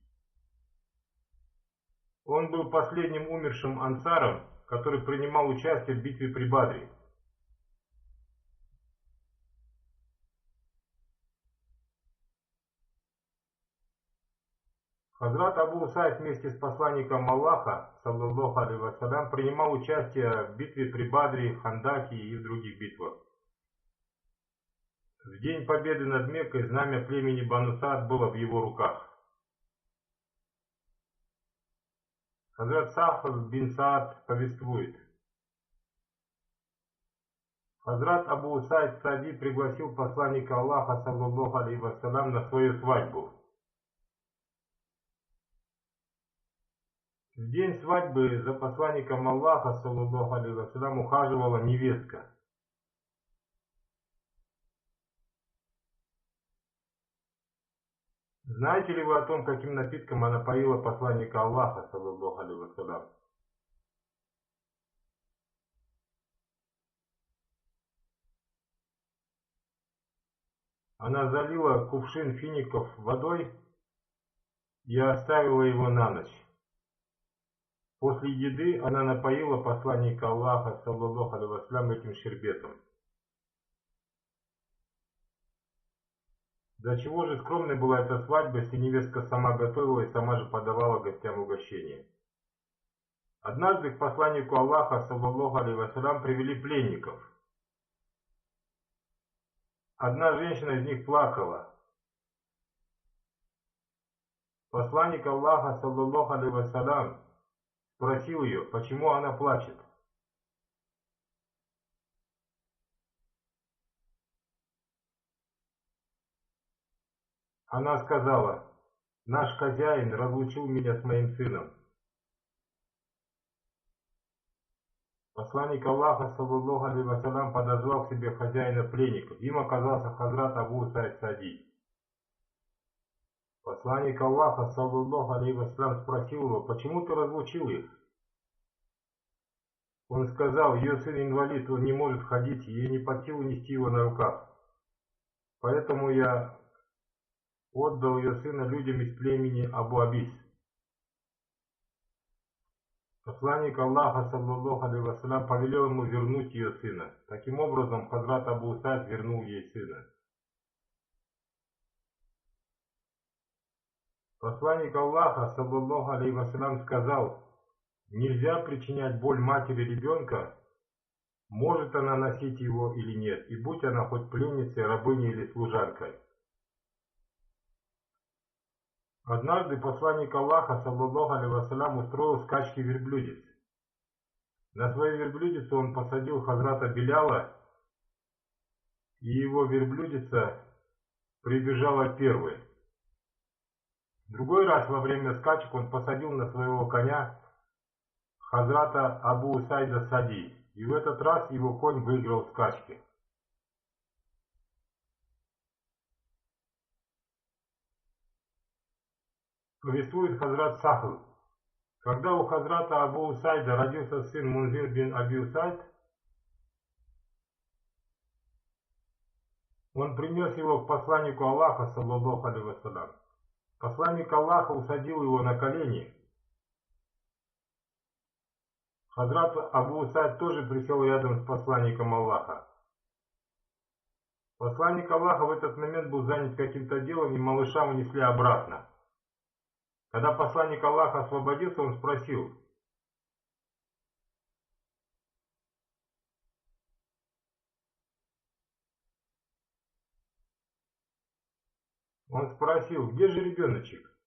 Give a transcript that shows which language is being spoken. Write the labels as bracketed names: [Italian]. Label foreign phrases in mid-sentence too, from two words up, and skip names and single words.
[Russian] Он был последним умершим ансаром, который принимал участие в битве при Бадре. Хазрат Абу Усайд вместе с посланником Аллаха, [Arabic] صلى الله عليه وسلم, [Russian] принимал участие в битве при Бадре, Хандаке и в других битвах. В день победы над Меккой знамя племени Бану Саад было в его руках. Хазрат Сахр бин Саад повествует. Хазрат Абу Усайд Саади пригласил посланника Аллаха, [Arabic] صلى الله عليه وسلم, [Russian] на свою свадьбу. В день свадьбы за посланником Аллаха, [Arabic] صلى الله عليه وسلم, [Russian] ухаживала невестка. Знаете ли вы о том, каким напитком она поила посланника Аллаха, [Arabic] صلى الله عليه وسلم? [Russian] Она залила кувшин фиников водой и оставила его на ночь. После еды она напоила посланника Аллаха, [Arabic] صلى الله عليه وسلم, [Russian] этим шербетом. Для чего же скромной была эта свадьба, если невестка сама готовила и сама же подавала гостям угощение? Однажды к посланнику Аллаха, [Arabic] صلى الله عليه وسلم, [Russian] привели пленников. Одна женщина из них плакала. Посланник Аллаха, [Arabic] صلى الله عليه وسلم, [Russian] спросил ее, почему она плачет. Она сказала: наш хозяин разлучил меня с моим сыном. Посланник Аллаха, [Arabic] صلى الله عليه وسلم, [Russian] подозвал к себе хозяина пленников. Им оказался Хазрат Абу Усайд Сади. Посланник Аллаха, [Arabic] صلى الله عليه وسلم, [Russian] спросил его: почему ты разлучил их? Он сказал: ее сын инвалид, он не может ходить, ей не под силу нести его на руках. Поэтому я отдал ее сына людям из племени Абу Абис. Посланник Аллаха, [Arabic] صلى الله عليه وسلم, [Russian] повелел ему вернуть ее сына. Таким образом, Хазрат Абу Усайд вернул ей сына. Посланник Аллаха, [Arabic] صلى الله عليه وسلم, [Russian] сказал: нельзя причинять боль матери ребенка, может она носить его или нет, и будь она хоть пленницей, рабыней или служанкой. Однажды посланник Аллаха, [Arabic] صلى الله عليه وسلم, [Russian] устроил скачки верблюдец. На свою верблюдицу он посадил Хазрата Биляла, и его верблюдица прибежала первой. В другой раз во время скачек он посадил на своего коня Хазрата Абу Усайда Сади, и в этот раз его конь выиграл скачки. Повествует Хазрат Сахл: когда у Хазрата Абу Усайда родился сын Мунзир бин Аби Усайд, он принес его к посланнику Аллаха, [Arabic] صلى الله عليه وسلم. [Russian] Посланник Аллаха усадил его на колени. Хазрат Абу Усайд тоже присел рядом с посланником Аллаха. Посланник Аллаха в этот момент был занят каким-то делом, и малыша унесли обратно. Когда посланник Аллаха освободился, он спросил: где же ребеночек?